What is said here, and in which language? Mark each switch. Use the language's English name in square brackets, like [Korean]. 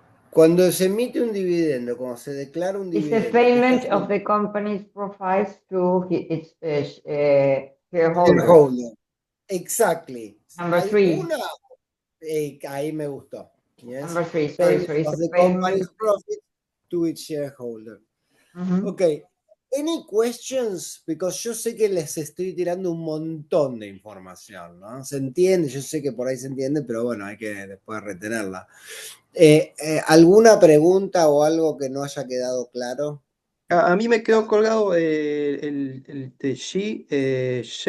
[Spanish] cuando se emite un dividendo, cuando se declara un dividendo. [English] It's the payment of the company's profits to its shareholders. Exactly. Number 3. [Spanish] Ahí me gustó. [English] Yes. Number 3, sorry. Of the company's profit to its shareholder. Okay. Any questions? Because [Spanish] yo sé que les estoy tirando un montón de información, ¿no? Se entiende, yo sé que por ahí se entiende, pero bueno, hay que después retenerla. ¿Alguna pregunta o algo que no haya quedado claro? A mí me quedó colgado el de G.